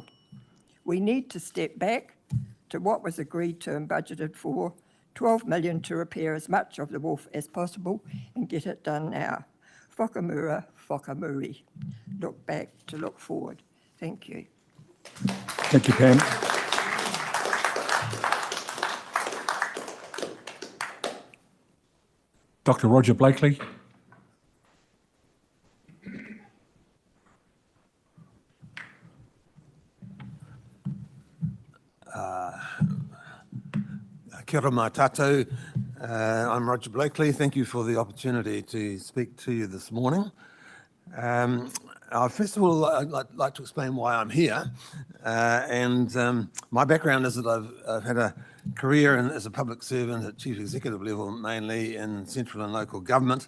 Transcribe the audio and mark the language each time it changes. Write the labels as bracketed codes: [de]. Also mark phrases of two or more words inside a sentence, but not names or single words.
[en] We need to step back to what was agreed to and budgeted for, 12 million to repair as much of the wharf as possible and get it done now. [mi] Whakamura, whakamuri. [en] Look back to look forward. Thank you. Thank you, Pam. Dr. Roger Blakely. [mi] Kia ora mai tātou. [en] I'm Roger Blakely. Thank you for the opportunity to speak to you this morning. First of all, I'd like to explain why I'm here. My background is that I've had a career as a public servant at chief executive level, mainly in central and local government.